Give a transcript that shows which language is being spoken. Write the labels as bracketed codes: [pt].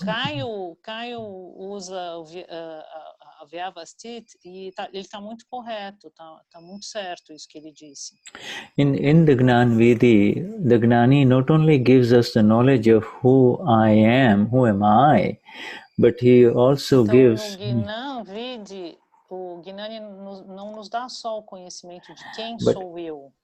[pt] Caio usa a vyavasthit e ele está muito correto, tá muito certo isso que ele disse. [en] In the Gnan Vidi, the Gnani not only gives us the knowledge of who I am, who am I, but he also gives. [pt] No Gnan Vidi, o Gnani não nos dá só o conhecimento de quem sou eu.